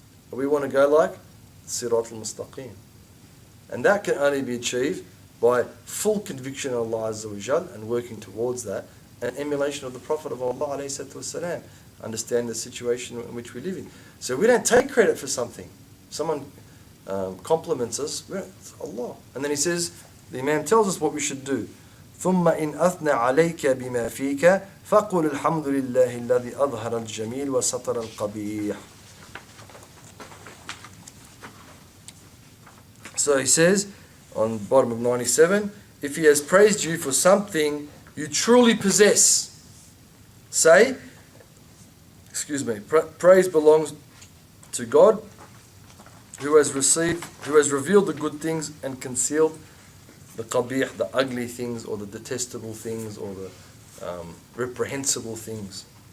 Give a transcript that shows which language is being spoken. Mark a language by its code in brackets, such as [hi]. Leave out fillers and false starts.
[en] We want to go like Sirat al-Mustaqim. And that can only be achieved by full conviction of Allah Azza wa Jal and working towards that, and emulation of the Prophet of Allah alayhi salatu wasalam, understand the situation in which we live in. So we don't take credit for something. Someone compliments us, it's Allah. And then he says, the Imam tells us what we should do. [ar] ثم إن أثنى عليك بما فيك فقل الحمد لله الذي أظهر الجميل وستر القبيح. [en] So he says on bottom of 97, if he has praised you for something you truly possess, say, praise belongs to God who has revealed the good things and concealed the qabih, the ugly things, or the detestable things, or the reprehensible things.